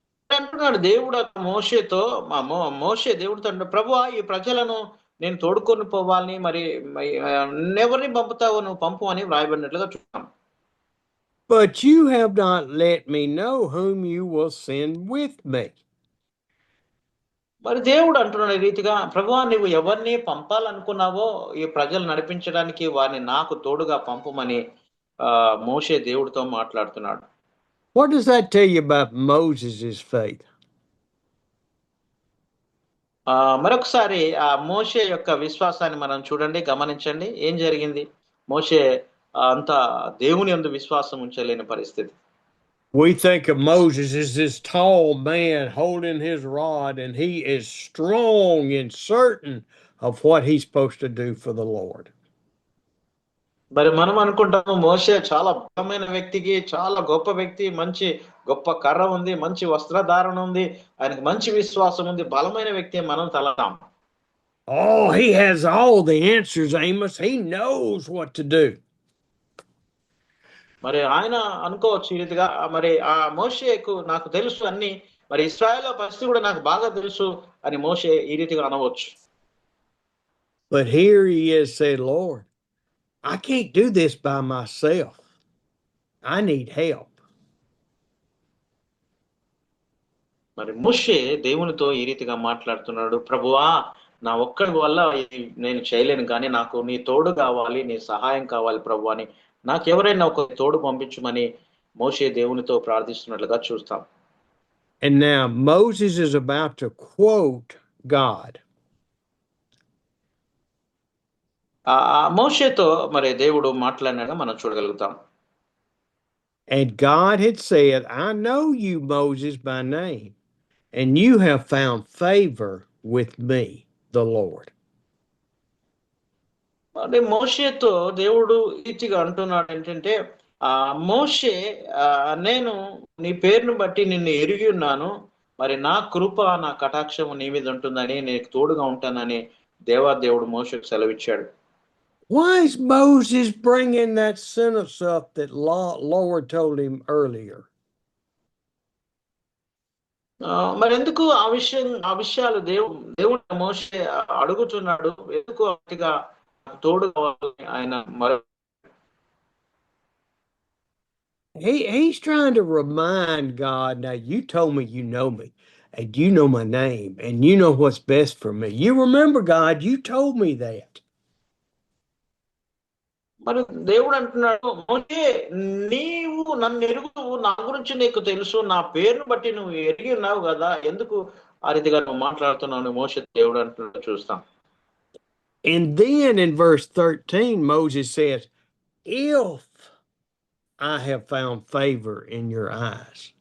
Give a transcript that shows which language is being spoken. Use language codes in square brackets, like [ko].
[te] అంటున్నాడు దేవుడు మోషేతో, మోషే దేవుడితో అంటాడు, ప్రభువా ఈ ప్రజలను నేను తోడుకొని పోవాలని, మరి ఎవరిని పంపుతావో నువ్వు పంపు అని వ్రాయబడినట్లుగా చూస్తాం. [en] But you have not let me know whom you will send with me. [te] మరి దేవుడు అంటున్నాడు ఈ రీతిగా, ప్రభువా నువ్వు ఎవరిని పంపాలనుకున్నావో ఈ ప్రజలు నడిపించడానికి వారిని నాకు తోడుగా పంపుమని మోషే దేవుడితో మాట్లాడుతున్నాడు. [en] What does that tell you about Moses' faith? [te] మరొకసారి ఆ మోషే యొక్క విశ్వాసాన్ని మనం చూడండి, గమనించండి. ఏం జరిగింది? మోషే అంత దేవుని యందు విశ్వాసం ఉంచలేని పరిస్థితి. [en] We think of Moses as this tall man holding his rod, and he is strong and certain of what he's supposed to do for the Lord. [te] మరి మనం అనుకుంటాము మోషే చాలా బలమైన వ్యక్తికి, చాలా గొప్ప వ్యక్తి, మంచి గొప్ప కర్ర ఉంది, మంచి వస్త్రధారణ ఉంది, ఆయనకు మంచి విశ్వాసం ఉంది, బలమైన వ్యక్తి మనం తలతాం. [en] Oh, he has all the answers, Amos. He knows what to do. [te] మరి ఆయన అనుకోవచ్చు ఈ రీతిగా, మరి ఆ మోషేకు నాకు తెలుసు అన్ని, మరి ఇశ్రాయేలు పరిస్థితి కూడా నాకు బాగా తెలుసు అని మోషే ఈ రీతిగా అనవచ్చు. [en] But here he is saying, Lord, I can't do this by myself. I need help. [te] మరి మోషే దేవునితో ఈ రీతిగా మాట్లాడుతున్నాడు, ప్రభువా నా ఒక్కడి వల్ల నేను చేయలేను, కానీ నాకు నీ తోడు కావాలి, నీ సహాయం కావాలి ప్రభు అని, నాకు ఎవరైనా ఒక తోడు పంపించమని మోషే దేవునితో ప్రార్థిస్తున్నట్లుగా చూస్తాం. [en] And now Moses is about to quote God. [te] మోషేతో మరి దేవుడు మాట్లాడినాక మనం చూడగలుగుతాం. [en] And God had said, I know you, Moses, by name, and you have found favor with me, the Lord. [te] అంటే మోషేతో దేవుడు ఇచ్చిగా అంటున్నాడు ఏంటంటే, మోషే నేను నీ పేరును బట్టి నిన్ను ఎరిగి ఉన్నాను, మరి నా కృప నా కటాక్షము నీ మీద ఉంటుందని, నీకు తోడుగా ఉంటానని దేవుడు మోషేకు సెలవిచ్చాడు. [en] Why is Moses bringing that sentence up that Lord told him earlier? [te] మరి ఎందుకు ఆ విషయాలు దేవుడు మోషే అడుగుతున్నాడు? ఎందుకు అతిగా తోడు కావాలని ఆయన [en] He's trying to remind God, now you told me you know me, and you know my name, and you know what's best for me. You remember, God, you told me that. [te] మరి దేవుడు అంటున్నాడు, మోషే నీవు నన్ను ఎరుగువు, నా గురించి నీకు తెలుసు, నా పేరును బట్టి నువ్వు ఎరిగి ఉన్నావు కదా, ఎందుకు ఆ రీతిగా నువ్వు మాట్లాడుతున్నావు, మోషే దేవుడు అంటున్నట్టు చూస్తాం. [en] And then in verse 13, Moses says, if I have found favor in your eyes.